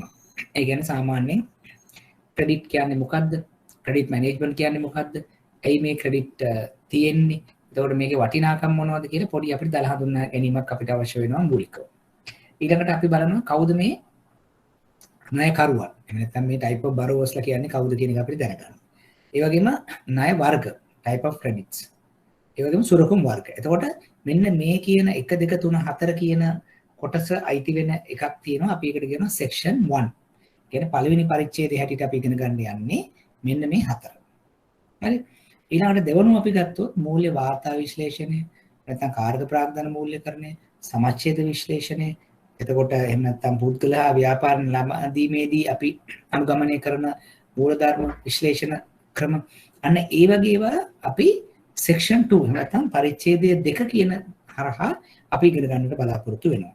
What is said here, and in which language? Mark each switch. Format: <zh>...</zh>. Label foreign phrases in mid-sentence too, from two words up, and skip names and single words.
<si>ඒ කියන්නේ සාමාන්‍යයෙන් ක්‍රෙඩිට් කියන්නේ මොකද්ද? ක්‍රෙඩිට් මැනේජ්මන්ට් කියන්නේ මොකද්ද? ඇයි මේ ක්‍රෙඩිට් තියෙන්නේ? එතකොට මේකේ වටිනාකම් මොනවද කියලා පොඩි අපිට දල හඳුන්වා ගැනීමක් අපිට අවශ්‍ය වෙනවා මූලිකව. ඊළඟට අපි බලනවා කවුද මේ ණයකරුවන්. එහෙම නැත්නම් මේ</si> <en>type of borrowers</en> <si>ලා කියන්නේ කවුද කියන එක අපිට දැනගන්න. ඒ වගේම ණය වර්ග</si> <en>type of credits.</en> <si>ඒ වගේම සුරකුම් වර්ග. එතකොට මෙන්න මේ කියන 1 2 3 4 කියන කොටස අයිති වෙන එකක් තියෙනවා. අපි ඒකට කියනවා section 1. කියන්නේ පළවෙනි පරිච්ඡේදයේ හැටියට අපි ඉගෙන ගන්න යන්නේ මෙන්න මේ 4. හරි. ඊළඟට දෙවනුව අපි ගත්තොත් මූල්‍ය වාර්තා විශ්ලේෂණය, නැත්නම් කාර්ක ප්‍රාග්ධන මූල්‍යකරණය, සමච්ඡේද විශ්ලේෂණය, එතකොට එහෙම නැත්නම් පුද්ගල හා ව්‍යාපාර ළමදීමේදී අපි අනුගමනය කරන මූලධර්ම විශ්ලේෂණ ක්‍රම අන්න ඒ වගේ ඒවා අපි section 2 එහෙම නැත්නම් පරිච්ඡේදය 2 කියන හරහා අපි ඉගෙන ගන්නට බලාපොරොත්තු වෙනවා.</si>